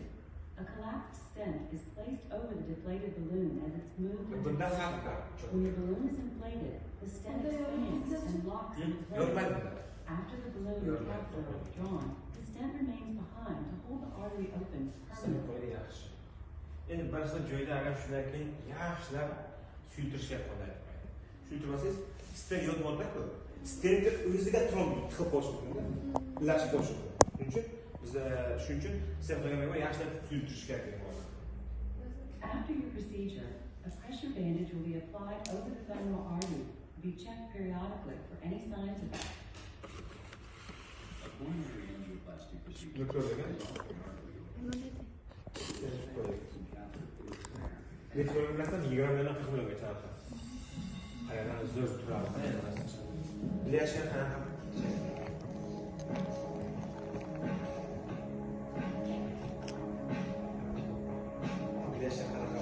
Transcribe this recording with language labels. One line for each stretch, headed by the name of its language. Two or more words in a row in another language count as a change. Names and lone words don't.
English: A collapsed stent is placed over the deflated balloon as it's moved into the stent. When the balloon is inflated, the stent expands and locks into place. After the balloon and catheter are withdrawn, the stent remains behind to hold the artery open permanently.
Uzbek: Endi boshqa joyda agar shundan keyin yaxshilab suyultirishga qo'llaydi. Suyultirmasangiz, stent yotmoqda-ku. Stentga o'ziga tromb tiqib qo'yish mumkin. Ilashib qo'yish mumkin. Shuning uchun stent qilganman yaxshilab suyultirish kerak bo'ladi.
English: After your procedure, a pressure bandage will be applied over the femoral artery to be checked periodically for any signs of Coronary angioplasty procedure.
Uzbek: Metron bilan 20 dan 40 milliongacha chiqadi. Aynan zo'r turadi. Bilashgan qanaqa? Bilashgan qanaqa?